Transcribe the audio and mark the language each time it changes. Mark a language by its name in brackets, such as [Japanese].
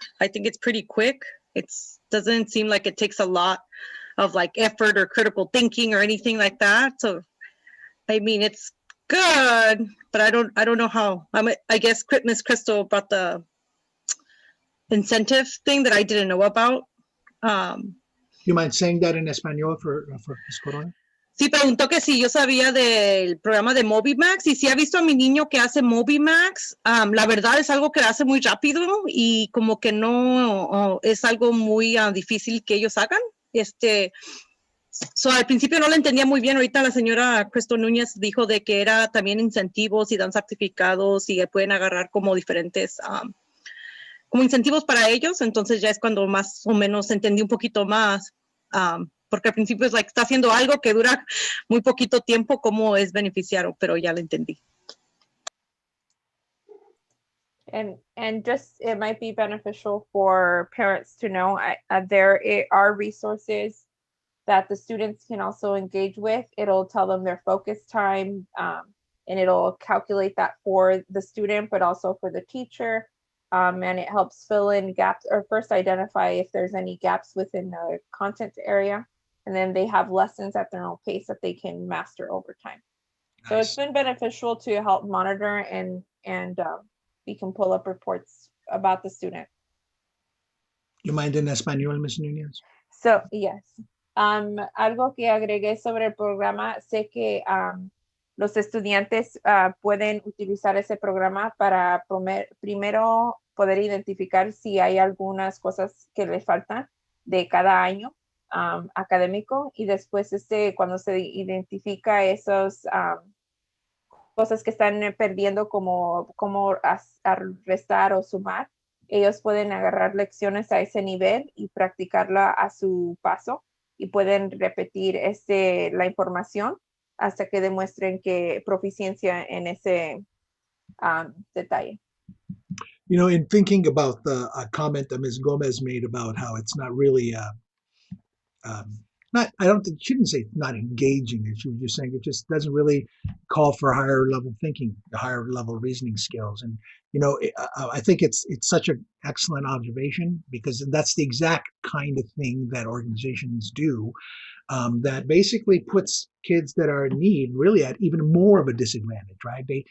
[English] I think it's pretty quick. It doesn't seem like it takes a lot of like effort or critical thinking or anything like that. So, I mean, it's good, but I don't know how. I guess Miss Crystal brought the incentive thing that I didn't know about. You mind saying that in Espanol for Ms. Corona? [Spanish] Sí, preguntó que si yo sabía del programa de MobiMax y si ha visto a mi niño que hace MobiMax. La verdad es algo que hace muy rápido y como que no es algo muy difícil que ellos hagan. Al principio no lo entendía muy bien. Ahorita la señora Cristo Núñez dijo de que era también incentivos y dan certificados y pueden agarrar como diferentes como incentivos para ellos. Entonces ya es cuando más o menos entendí un poquito más. Porque al principio es está haciendo algo que dura muy poquito tiempo, cómo es beneficiario, pero ya lo entendí. [English] And just it might be beneficial for parents to know there are resources that the students can also engage with. It'll tell them their focus time, and it'll calculate that for the student, but also for the teacher. And it helps fill in gaps, or first identify if there's any gaps within the content area. And then they have lessons at their own pace that they can master over time. Nice. So it's been beneficial to help monitor and we can pull up reports about the student. You mind in español, Ms. Núñez? So, yes. [Spanish] Algo que agregué sobre el programa, sé que los estudiantes pueden utilizar ese programa para primero poder identificar si hay algunas cosas que les faltan de cada año académico, y después cuando se identifica esas cosas que están perdiendo, como restar o sumar, ellos pueden agarrar lecciones a ese nivel y practicarla a su paso, y pueden repetir la información hasta que demuestren que proficiencia en ese detalle. [English] You know, in thinking about the comment that Ms. Gomez made about how it's not really I don't think she didn't say it's not engaging. She was just saying it just doesn't really call for higher level thinking, higher level reasoning skills. And you know, I think it's such an excellent observation, because that's the exact kind of thing that organizations do, that basically puts kids that are in need really at even more of a disadvantage, right?